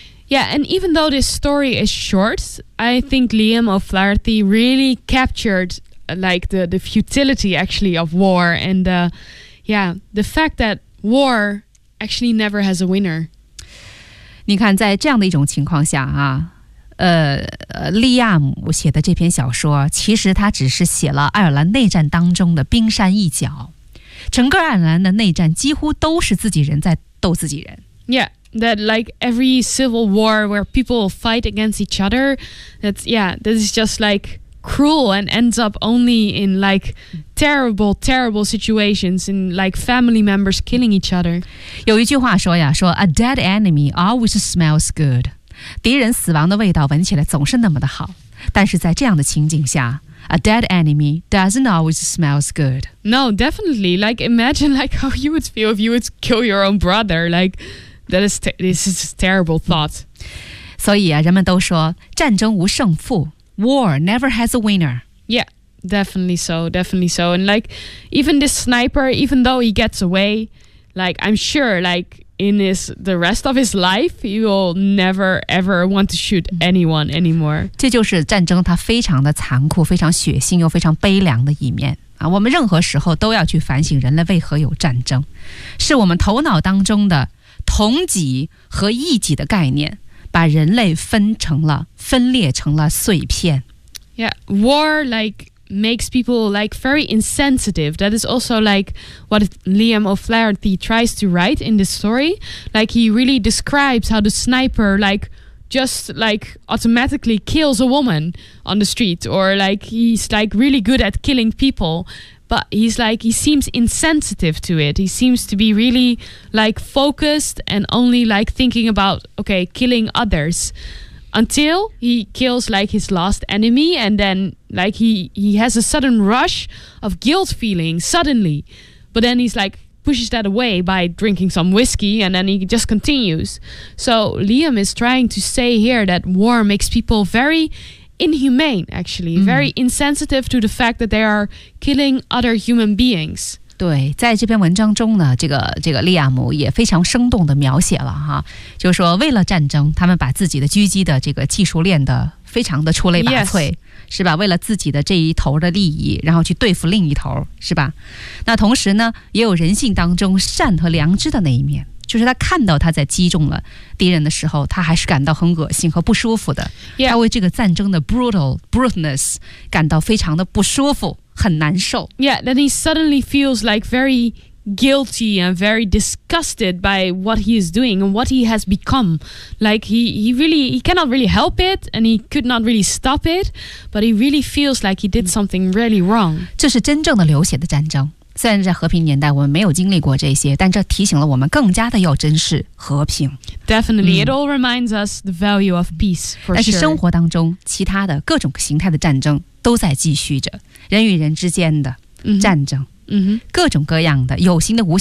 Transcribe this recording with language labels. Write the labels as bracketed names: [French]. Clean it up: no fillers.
[English] Yeah, and even though this story is short, I think Liam O'Flaherty really captured like the futility actually of war and the fact that war actually never has a winner. [Chinese] 你看，在这样的一种情况下啊。利亚姆写的这篇小说其实他只是写了爱尔兰内战当中的冰山一角，整个爱尔兰的内战几乎都是自己人在斗自己人。 [English] Yeah, that like every civil war where people fight against each other, that's, yeah, this is just like cruel and ends up only in like terrible, terrible situations in like family members killing each other. [Chinese] 有一句话说呀，说 [English] A dead enemy always smells good. [Chinese] 敌人死亡的味道闻起来总是那么的好，但是在这样的情景下 [English] A dead enemy doesn't always smells good. No, definitely. Like, imagine like how you would feel if you would kill your own brother. Like, this is a terrible thought. [Chinese] 所以啊，人们都说战争无胜负， [English] War never has a winner. Yeah, definitely so, definitely so. And like, even this sniper, even though he gets away, like, I'm sure, likeIn his, the rest of his life, he will never ever want to shoot anyone anymore. [Chinese] 这就是战争它非常的残酷，非常血腥又非常悲凉的一面。啊，我们任何时候都要去反省人类为何有战争，是我们头脑当中的同己和异己的概念，把人类分裂成了碎片。 [English] Yeah, war like... makes people like very insensitive. That is also like what Liam O'Flaherty tries to write in this story. Like he really describes how the sniper like just like automatically kills a woman on the street or like he's like really good at killing people. But he's like, he seems insensitive to it. He seems to be really like focused and only like thinking about, okay, killing others. Until he kills like his last enemy, and then like he has a sudden rush of guilt feeling suddenly, but then he's like pushes that away by drinking some whiskey, and then he just continues. So Liam is trying to say here that war makes people very inhumane, actually, very insensitive to the fact that they are killing other human beings. [Chinese] 对，在这篇文章中呢，这个利亚姆也非常生动地描写了哈，就是说为了战争，他们把自己的狙击的这个技术练得非常的出类拔萃、 [English] yes. [Chinese] 是吧，为了自己的这一头的利益，然后去对付另一头，是吧。那同时呢，也有人性当中善和良知的那一面，就是他看到他在击中了敌人的时候，他还是感到很恶心和不舒服的、 [English] yeah. [Chinese] 他为这个战争的 brutalness 感到非常的不舒服，很难受。 [English] Yeah, then he suddenly feels like very guilty and very disgusted by what he is doing and what he has become. Like he cannot really help it, and he could not really stop it, but he really feels like he did something really wrong. [Chinese] 这是真正的流血的战争。虽然在和平年代我们没有经历过这些，但这提醒了我们更加的要珍视和平。 [English] Definitely, it all reminds us the value of peace, for sure. [Chinese] 但是生活当中其他的各种形态的战争都在继续着，人与人之间的战争、各种各样的有形的无形的。